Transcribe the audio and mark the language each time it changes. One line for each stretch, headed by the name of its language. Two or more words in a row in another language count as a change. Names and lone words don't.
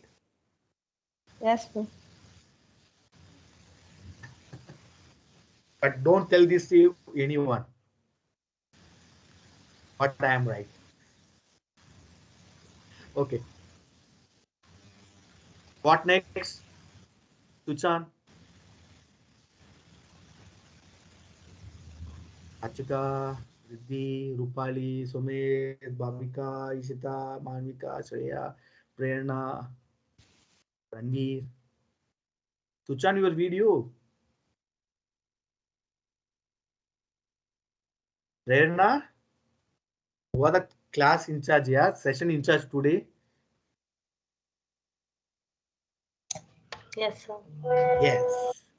English: Yes, sir. But don't tell this to anyone. But I am right. Okay. What next? Suchan, Achika, Riddhi, Rupali, Sumet, Babika, Ishita, Manvika, Shreya, Prerna, Ranveer. Suchan, your video. Prerna, who are the class in charge here, session in charge today? Yes, sir. Yes.